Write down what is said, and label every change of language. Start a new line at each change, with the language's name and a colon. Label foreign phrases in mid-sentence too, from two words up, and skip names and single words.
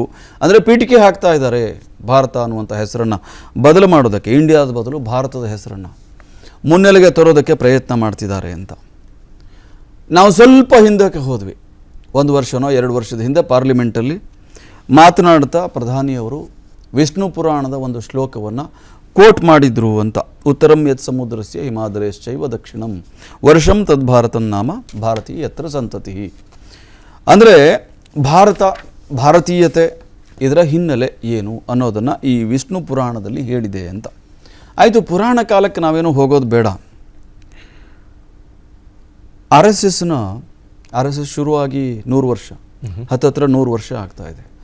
Kannada: ಅಂದರೆ ಪೀಠಿಕೆ ಹಾಕ್ತಾ ಇದ್ದಾರೆ, ಭಾರತ ಅನ್ನುವಂಥ ಹೆಸರನ್ನು ಬದಲು ಮಾಡೋದಕ್ಕೆ, ಇಂಡಿಯಾದ ಬದಲು ಭಾರತದ ಹೆಸರನ್ನು ಮುನ್ನೆಲೆಗೆ ತರೋದಕ್ಕೆ ಪ್ರಯತ್ನ ಮಾಡ್ತಿದ್ದಾರೆ ಅಂತ. ನಾವು ಸ್ವಲ್ಪ ಹಿಂದಕ್ಕೆ ಹೋದ್ವಿ, 1 ವರ್ಷನೋ 2 ವರ್ಷದ ಹಿಂದೆ ಪಾರ್ಲಿಮೆಂಟಲ್ಲಿ ಮಾತನಾಡ್ತಾ ಪ್ರಧಾನಿಯವರು ವಿಷ್ಣು ಪುರಾಣದ ಒಂದು ಶ್ಲೋಕವನ್ನು ಕೋಟ್ ಮಾಡಿದ್ರು ಅಂತ.
Sanskrit: ಉತ್ತರಂ ಯತ್ ಸಮುದ್ರಸ್ಯ ಹಿಮಾದ್ರಶ್ಚೈವ ದಕ್ಷಿಣಂ ವರ್ಷಂ ತದ್ಭಾರತಂ ನಾಮ ಭಾರತೀಯ ಯತ್ರ ಸಂತತಿ.
Kannada: ಅಂದರೆ ಭಾರತೀಯತೆ ಇದರ ಹಿನ್ನೆಲೆ ಏನು ಅನ್ನೋದನ್ನು ಈ ವಿಷ್ಣು ಪುರಾಣದಲ್ಲಿ ಹೇಳಿದೆ ಅಂತ. ಆಯಿತು, ಪುರಾಣ ಕಾಲಕ್ಕೆ ನಾವೇನು ಹೋಗೋದು ಬೇಡ. RSS ಶುರುವಾಗಿ 100 ವರ್ಷ, ಹತ್ತತ್ರ 100 ವರ್ಷ ಆಗ್ತಾ ಇದೆ.